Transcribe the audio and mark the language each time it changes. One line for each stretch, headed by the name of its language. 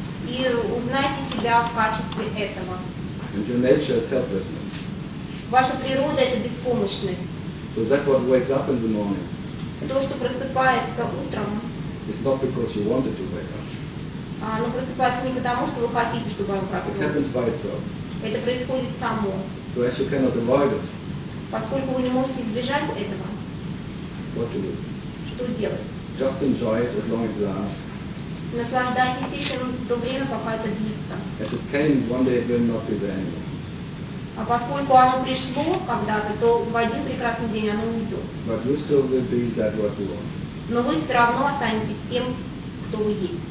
Russian: И узнайте себя в качестве этого.
English: And your nature is helplessness.
Russian: Ваша природа это беспомощность.
English: So that's what wakes up in the morning.
Russian: То, что просыпается утром,
English: it's not because you wanted to wake up.
Russian: Оно просыпается не потому, что вы хотите, чтобы оно проснулось.
English: It happens by itself.
Russian: Это происходит само.
English: So as you cannot avoid it,
Russian: поскольку вы не можете избежать этого,
English: what to do?
Russian: Что делать?
English: Just enjoy it as long as it lasts.
Russian: Наслаждайтесь этим до времени, пока это длится.
English: As it came, one day it will not be there anymore.
Russian: А поскольку оно пришло когда-то, то в один прекрасный день оно уйдет.
English: But you still will be that what you want.
Russian: Но вы все равно останетесь тем, кто вы есть.